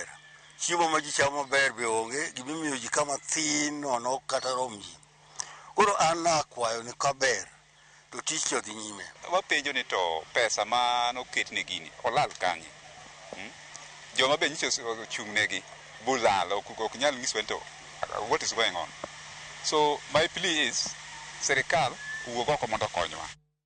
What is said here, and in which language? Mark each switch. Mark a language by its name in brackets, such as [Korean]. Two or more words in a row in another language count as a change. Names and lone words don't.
[Luo (Kenya and Tanzania)] Chiemo ma ji chamo maber be onge, gimimiyo ji kama thin nono kata rom ji. Koro an nakwayo ni kaber to tich odhi nyime. Wapenjo ni to pesa ma noket ne gini olal kanye? Joma be nyicho ochung' negi bulalo ok nyal nyiswa to [English] what is going on. So my plea is [Luo (Kenya and Tanzania)] sirikal wuog oko mondo okonywa.